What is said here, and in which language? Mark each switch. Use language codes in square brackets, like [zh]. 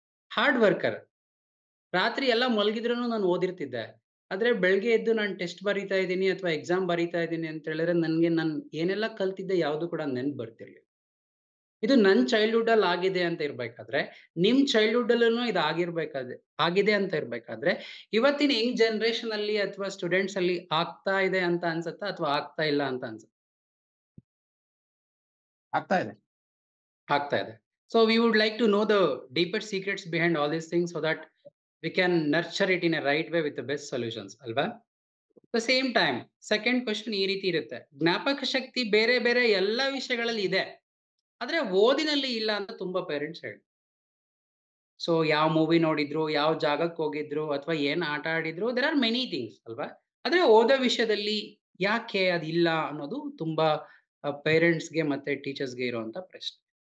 [kn] Hard worker, ರಾತ್ರಿ ಎಲ್ಲ ಮಲಗಿದ್ರೂ ನಾನು ಓದಿರ್ತಿದ್ದೆ, ಆದ್ರೆ ಬೆಳಗ್ಗೆ ಎದ್ದು ನಾನು ಟೆಸ್ಟ್ ಬರೀತಾ ಇದ್ದೀನಿ ಅಥವಾ ಎಕ್ಸಾಮ್ ಬರೀತಾ ಇದ್ದೀನಿ ಅಂತ ಹೇಳಿದ್ರೆ ನನಗೆ ನಾನು ಏನೆಲ್ಲ ಕಲ್ತಿದ್ದೆ ಯಾವುದು ಕೂಡ ನೆನ್ಪು ಬರ್ತಿರ್ಲಿಲ್ಲ. ಇದು ನನ್ನ ಚೈಲ್ಡ್ಹುಡ್ ಅಲ್ಲಿ ಆಗಿದೆ ಅಂತ ಇರ್ಬೇಕಾದ್ರೆ, ನಿಮ್ ಚೈಲ್ಡ್ಹುಡ್ ಅಲ್ಲೂ ಇದು ಆಗಿದೆ ಅಂತ ಇರ್ಬೇಕಾದ್ರೆ, ಇವತ್ತಿನ ಯಂಗ್ ಜನರೇಷನ್ ಅಲ್ಲಿ ಅಥವಾ ಸ್ಟೂಡೆಂಟ್ಸ್ ಅಲ್ಲಿ ಆಗ್ತಾ ಇದೆ ಅಂತ ಅನ್ಸುತ್ತಾ ಅಥವಾ ಆಗ್ತಾ ಇಲ್ಲ ಅಂತ ಅನ್ಸುತ್ತೆ? ಆಗ್ತಾ ಇದೆ. ಆಗ್ತಾ ಇದೆ. [en] So we would like to know the deeper secrets behind all these things so that we can nurture it in a right way with the best solutions, [kn] ಅಲ್ವಾ? [en] the same time second question [kn] ಈ ರೀತಿ ಇರುತ್ತೆ, ಜ್ಞಾಪಕ ಶಕ್ತಿ ಬೇರೆ ಬೇರೆ ಎಲ್ಲ ವಿಷಯಗಳಲ್ಲಿ ಇದೆ, ಆದ್ರೆ ಓದಿನಲ್ಲಿ ಇಲ್ಲ ಅಂತ ತುಂಬಾ ಪೇರೆಂಟ್ಸ್ ಹೇಳಿ. ಸೊ ಯಾವ ಮೂವಿ ನೋಡಿದ್ರು, ಯಾವ ಜಾಗಕ್ಕೆ ಹೋಗಿದ್ರು, ಅಥವಾ ಏನ್ ಆಟ ಆಡಿದ್ರು, [en] there are many things [kn] ಅಲ್ವಾ? ಆದ್ರೆ ಓದೋ ವಿಷಯದಲ್ಲಿ ಯಾಕೆ ಅದಿಲ್ಲ ಅನ್ನೋದು ತುಂಬಾ ಪೇರೆಂಟ್ಸ್ಗೆ ಮತ್ತೆ ಟೀಚರ್ಸ್ಗೆ ಇರುವಂತ ಪ್ರಶ್ನೆ.